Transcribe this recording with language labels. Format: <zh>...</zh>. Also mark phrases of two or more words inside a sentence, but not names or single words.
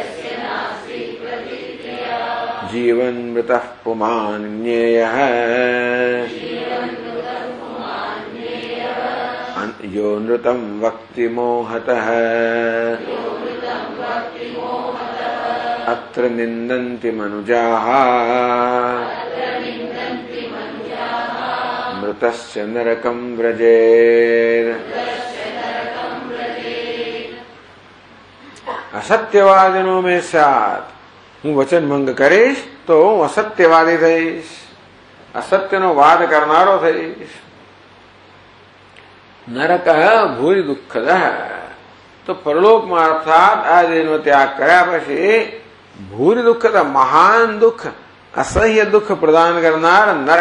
<sa>जीवन मृतः पुमान् ज्ञेयः यो नृतं वक्ति मोहतः अत्र निन्दन्ति मनुजाः मृतस्य नरकं व्रजेत्. असत्यवादिनो में स्यात्,</sa> <gu>હું વચન ભંગ કરીશ તો હું અસત્યવાદી થઈશ, અસત્યનો વાદ કરનારો થઈશ.</gu> <sa>नरक भूरी दुःखद,</sa> <gu>તો પરલોકમાં અર્થાત આ દેહનો ત્યાગ કર્યા પછી</gu> <sa>भूरी दुःखद,</sa> <gu>મહાન દુઃખ, અસહ્ય દુઃખ પ્રદાન કરનાર નરક.</gu>